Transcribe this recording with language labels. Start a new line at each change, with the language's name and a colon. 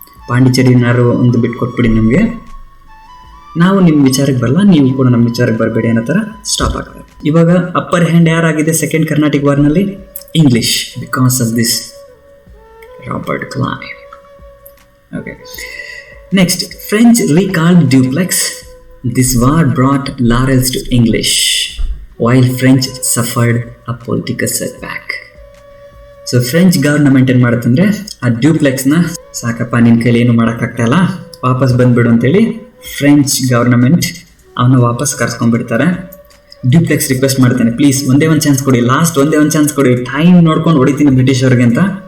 Kannada: ಪಾಂಡಿಚೇರಿನಾರು ಒಂದು ಬಿಟ್ಟು ಕೊಟ್ಬಿಡಿ ನಮಗೆ, ನಾವು ನಿಮ್ಮ ವಿಚಾರಕ್ಕೆ ಬರಲ್ಲ, ನೀವು ಕೂಡ ನಮ್ಮ ವಿಚಾರಕ್ಕೆ ಬರಬೇಡಿ ಅನ್ನೋ ಥರ ಸ್ಟಾಪ್ ಆಗ್ತದೆ. ಇವಾಗ upper hand ಯಾರಾಗಿದೆ second Carnatic ವಾರ್ನಲ್ಲಿ? English,
English: because of this
Kannada: Robert Clive.
English: Okay, next, French recalled Dupleix. This war brought laurels to English, while French suffered a political setback.
Kannada: So French government ಏನು ಮಾಡುತ್ತಂದರೆ ಆ ಡ್ಯೂಪ್ಲೆಕ್ಸ್ನ ಸಾಕಪ್ಪ ನಿನ್ನ ಕೈಲಿ ಏನು ಮಾಡೋಕ್ಕಾಗ್ತಾಯಿಲ್ಲ, ವಾಪಸ್ ಬಂದುಬಿಡು ಅಂತೇಳಿ ಫ್ರೆಂಚ್ ಗವರ್ನಮೆಂಟ್ ಅವನ್ನ ವಾಪಸ್ ಕರ್ಸ್ಕೊಂಡ್ಬಿಡ್ತಾರೆ. ಡ್ಯೂಪ್ಲೆಕ್ಸ್ ರಿಕ್ವೆಸ್ಟ್ ಮಾಡ್ತಾನೆ, ಪ್ಲೀಸ್ ಒಂದೇ ಒಂದು ಚಾನ್ಸ್ ಕೊಡಿ, ಲಾಸ್ಟ್ ಒಂದೇ ಒಂದು ಚಾನ್ಸ್ ಕೊಡಿ, ಟೈಮ್ ನೋಡ್ಕೊಂಡು ಹೊಡಿತೀನಿ ಬ್ರಿಟಿಷ್ ಅವ್ರಿಗೆ ಅಂತ.